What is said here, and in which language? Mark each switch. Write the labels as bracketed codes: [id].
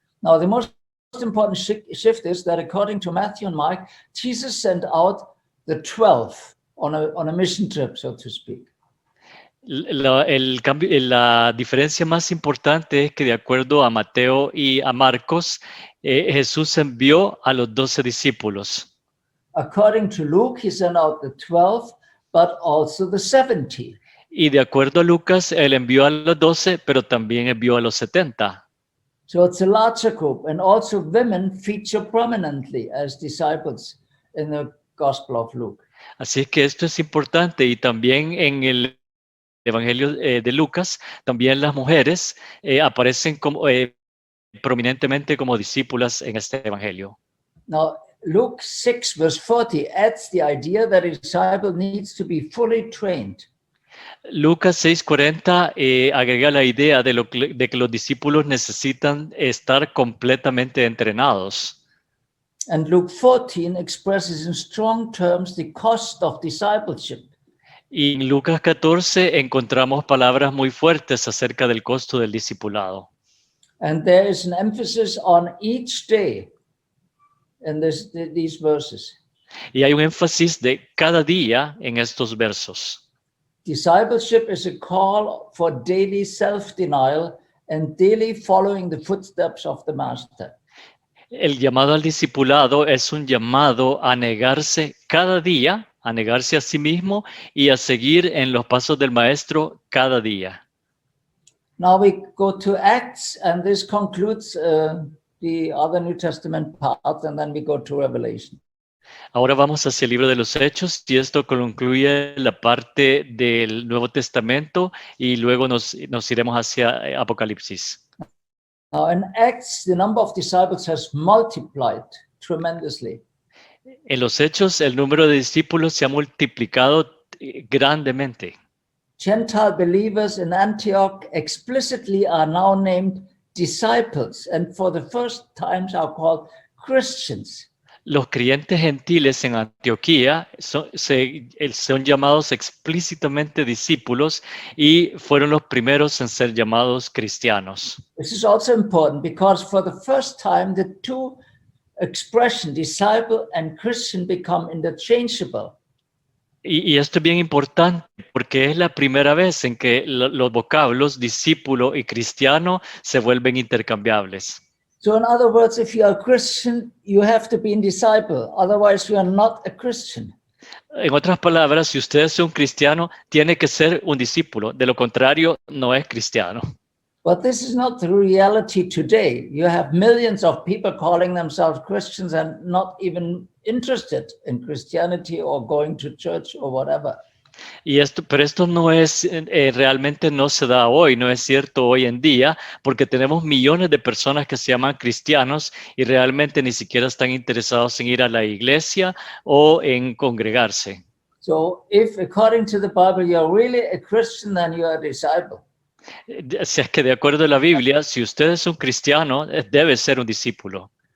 [en] Now, the most important shift is that according to Matthew and Mark, Jesus sent out the 12 on a mission trip, so to speak. [es] La diferencia más importante es que de acuerdo a Mateo y a Marcos, Jesús envió a los 12 discípulos. [en] According to Luke, he sent out the 12, but also the 70. [es] Y de acuerdo a Lucas, él envió a los 12, pero también envió a los 70. [en] So it's a larger group, and also women feature prominently as disciples in the Gospel of Luke. [es] Así es que esto es importante, y también en el Evangelio de Lucas, también las mujeres aparecen como, prominentemente como discípulas en este Evangelio. [en] Now, Luke 6, verse 40 adds the idea that a disciple needs to be fully trained. [es] Lucas 6:40 agrega la idea de que los discípulos necesitan estar completamente entrenados. [en] And Luke 14 expresses in strong terms the cost of discipleship. [es] Y en Lucas 14 encontramos palabras muy fuertes acerca del costo del discipulado. [en] And there is an emphasis on each day in these verses. [es] Y hay un énfasis de cada día en estos versos. [en] Discipleship is a call for daily self-denial and daily following the footsteps of the Master. [es] El llamado al discipulado es un llamado a negarse cada día, a negarse a sí mismo y a seguir en los pasos del Maestro cada día. [en] Now we go to Acts, and this concludes the other New Testament part, and then we go to Revelation. [es] Ahora vamos hacia el libro de los Hechos, y esto concluye la parte del Nuevo Testamento, y luego nos iremos hacia Apocalipsis. [en] Now in Acts, the number of disciples has multiplied tremendously. [es] En los Hechos, el número de discípulos se ha multiplicado grandemente. [en] Gentile believers in Antioch explicitly are now named disciples, and for the first time are called Christians. [es] Los creyentes gentiles en Antioquía son llamados explícitamente discípulos y fueron los primeros en ser llamados cristianos. [en] This is also important because for the first time the two expressions, disciple and Christian, become interchangeable. [es] Y esto es bien importante porque es la primera vez en que los vocablos discípulo y cristiano se vuelven intercambiables. [en] So in other words, if you are a Christian, you have to be a disciple. Otherwise, you are not a Christian. [es] En otras palabras, si usted es un cristiano, tiene que ser un discípulo. De lo contrario, no es cristiano. [en] But this is not the reality today. You have millions of people calling themselves Christians and not even interested in Christianity or going to church or whatever. [es] Pero esto no es, realmente no se da hoy, no es cierto hoy en día, porque tenemos millones de personas que se llaman cristianos y realmente ni siquiera están interesados en ir a la iglesia o en congregarse. [en] So if according to the Bible you are really a Christian, then you are a disciple. [es] Si es que de acuerdo a la Biblia, si usted es un cristiano, debe ser un discípulo.